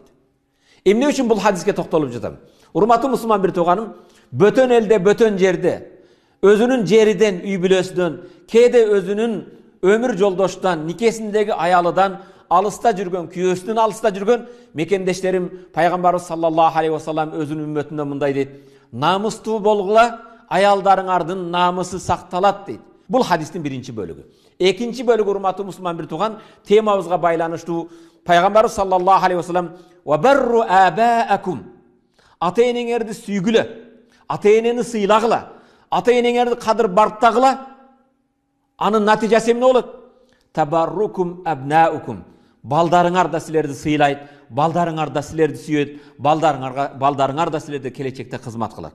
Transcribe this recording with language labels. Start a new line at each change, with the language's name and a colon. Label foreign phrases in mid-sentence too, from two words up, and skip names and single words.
Kyrgyz: Эмне үчүн бул хадиске токтолуп жатам? Урматтуу мусулман бир тууганым, бөтөн элде, бөтөн жерде өзүнүн жериден, үй бүлөсүнөн, кээде өзүнүн өмүр жолдоштан, никесиндеги аялыдан алыста жүргөн, күйөөсүнөн алыста жүргөн мекендештерим, Пайгамбарыбыз
Arabic: صلى الله عليه وسلم
Kyrgyz: өзүнүн үммөтүнө мындай дейт: "Намыстуу болгула, аялдарыңардын намысы сакталат" дейт. Бул хадистин биринчи бөлүгү. Экинчи бөлүгү, урматтуу мусулман бир тууган, темабызга байланыштуу. Пайгамбарыбыз
Arabic: صلى الله عليه وسلم "وبروا آباءكم",
Kyrgyz: ата-энеңерди сүйгүлө, ата-энени сыйлагыла, ата-энеңерди кадыр барктагыла. Анын натыйжасы эмне болот?
Arabic: تبركم أبناؤكم,
Kyrgyz: балдарыңар да силерди сыйлайт, балдарыңар да силерди сүйөт, балдарыңар да силерди келечекте кызмат кылат.